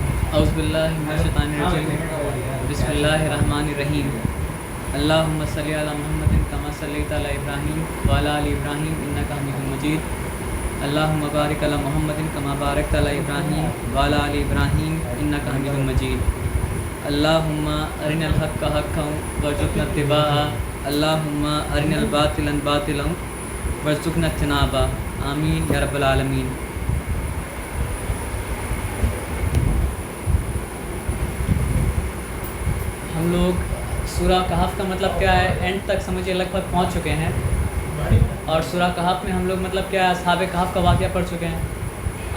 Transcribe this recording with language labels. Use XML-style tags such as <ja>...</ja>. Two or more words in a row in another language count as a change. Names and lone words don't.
<ar>أعوذ بالله من الشيطان الرجيم بسم الله الرحمن الرحيم اللهم صل على محمد كما صليت على إبراهيم وعلى آل إبراهيم إنك حميد مجيد اللهم بارك على محمد كما باركت على إبراهيم وعلى آل إبراهيم إنك حميد مجيد اللهم أرنا الحق حقا وارزقنا اتباع اللهم أرنا الباطل باطلا وارزقنا اجتنابا آمين يا رب العالمين.</ar> <hi>हम लोग सूरा कहफ का मतलब क्या है एंड तक समझिए लगभग पहुंच चुके हैं, और सूरा कहफ में हम लोग मतलब क्या है असहाबे कहफ का वाक़या पढ़ चुके हैं।</hi>